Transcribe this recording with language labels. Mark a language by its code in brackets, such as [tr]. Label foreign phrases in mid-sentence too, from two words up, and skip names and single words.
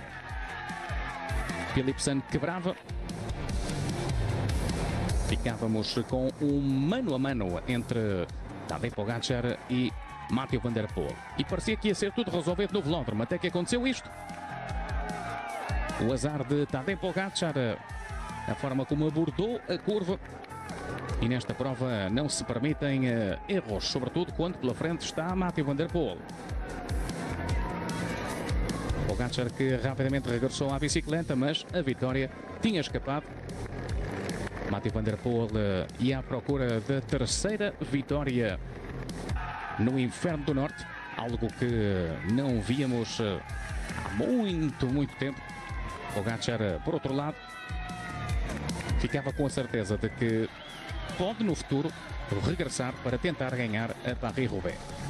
[pt] Philipsen quebrava. Ficávamos com um mano a mano entre Tadej Pogačar e Mathieu van der Poel. E parecia que ia ser tudo resolvido no velódromo, até que aconteceu isto. O azar de Tadej Pogačar, a forma como abordou a curva. E nesta prova não se permitem erros, sobretudo quando pela frente está Mathieu van der Poel. Pogačar que rapidamente regressou à bicicleta, mas a vitória tinha escapado. Mathieu van der Poel ia à procura da terceira vitória no Inferno do Norte, algo que não víamos há muito tempo. Pogačar, por outro lado, ficava com a certeza de que pode no futuro regressar para tentar ganhar a Paris-Roubaix.